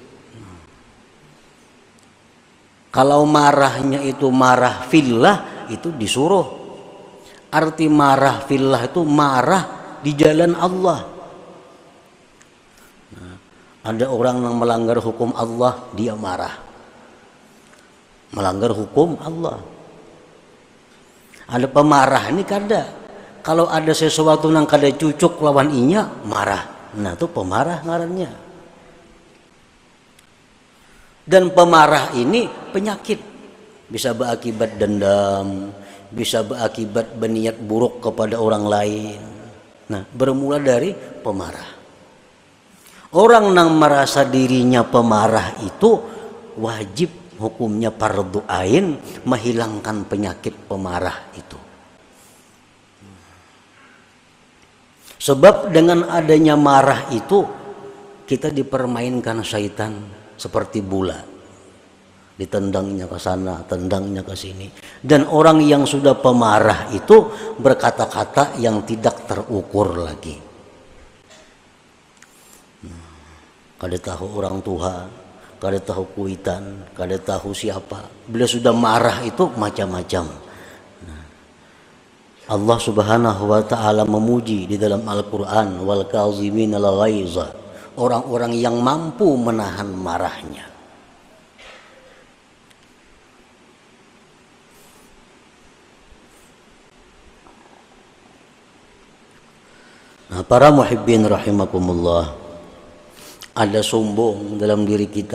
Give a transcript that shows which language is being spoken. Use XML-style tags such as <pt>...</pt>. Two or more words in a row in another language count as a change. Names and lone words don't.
<id>Kalau marahnya itu marah fillah, itu disuruh. Arti marah fillah itu marah di jalan Allah. Nah, ada orang yang melanggar hukum Allah, dia marah. Melanggar hukum Allah.</id> <bjn>Ada pemarah ini kada. Kalau ada sesuatu yang kada cucuk lawan inya, marah. Nah itu pemarah ngarannya.</bjn> <id>Dan pemarah ini penyakit, bisa berakibat dendam, bisa berakibat berniat buruk kepada orang lain. Nah bermula dari pemarah. Orang yang merasa dirinya pemarah itu wajib hukumnya fardhu ain menghilangkan penyakit pemarah itu. Sebab dengan adanya marah itu kita dipermainkan syaitan seperti bola, ditendangnya ke sana, tendangnya ke sini. Dan orang yang sudah pemarah itu berkata-kata yang tidak terukur lagi.</id> <bjn>Kada tahu orang tua, kada tahu kuitan, kada tahu siapa.</bjn> <id>Bila sudah marah itu macam-macam. Allah</id> <ar>Subhanahu wa ta'ala</ar> <id>memuji di dalam Al-Quran,</id> <ar>wal kazimin al ghaiza,</ar> <id>orang-orang yang mampu menahan marahnya. Nah, para</id> <ar>muhibbin rahimakumullah,</ar> <id>ada sombong dalam diri kita.</id>